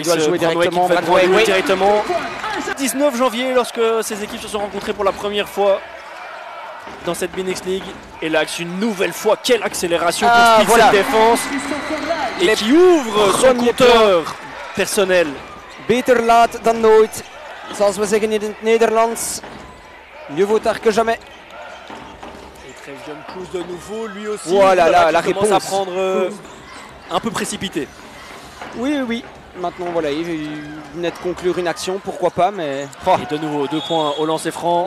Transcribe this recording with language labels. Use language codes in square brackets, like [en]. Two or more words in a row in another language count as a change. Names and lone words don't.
[fr] Il doit le jouer directement. Directement. 19 janvier, lorsque ces équipes se sont rencontrées pour la première fois dans cette Binix League. Et Lax, une nouvelle fois, quelle accélération pour Ah, speed voilà. cette défense. Et qui ouvre son Premier compteur personnel. [nl] Beter laat dan nooit, zoals we zeggen in het Nederlands. [fr] Mieux vaut tard que jamais. Et Trev John Cruz de nouveau, lui aussi. Voilà, la qui commence à réponse. prendre un peu précipité. Oui, oui. Maintenant, voilà, il venait de conclure une action, pourquoi pas, mais... Oh, Et de nouveau, 2 points au lancer franc.